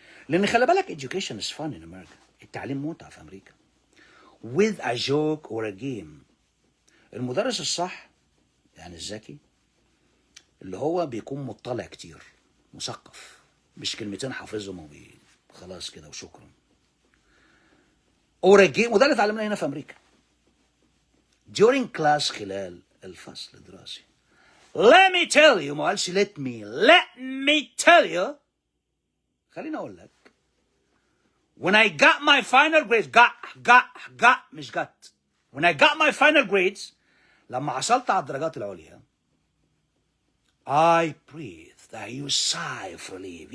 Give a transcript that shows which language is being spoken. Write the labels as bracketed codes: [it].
[ar] لأن خلي بالك [en] education is fun in America. [ar] التعليم متعة في أمريكا. [en] With a joke or a game. [ar] المدرس الصح يعني الذكي اللي هو بيكون مطلع كتير مثقف مش كلمتين حافظهم خلاص كده وشكرا. وده اللي اتعلمناه هنا في امريكا [en] during class [ar] خلال الفصل الدراسي. [en] let me tell you، [ar] ما قالش [en] let me tell you، [ar] خليني اقول لك. [en] when I got my final grades، got مش got، when I got my final grades، [ar] لما حصلت على الدرجات العليا، [en] I breathed a huge sigh of relief.